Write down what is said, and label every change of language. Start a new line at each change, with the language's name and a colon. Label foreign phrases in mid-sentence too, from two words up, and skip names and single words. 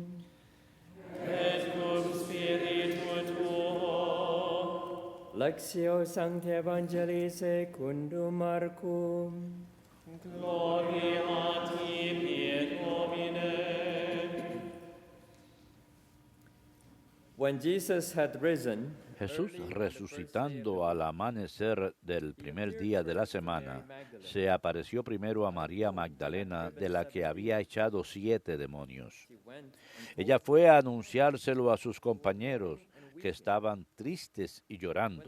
Latin: Et cum spiritu tuo. Lectio Sancti Evangelii secundum Marcum. Gloria a tibi, Domine.
English: When Jesus had risen,
Spanish: Jesús, resucitando al amanecer del primer día de la semana, se apareció primero a María Magdalena, de la que había echado 7 demonios. Ella fue a anunciárselo a sus compañeros, que estaban tristes y llorando.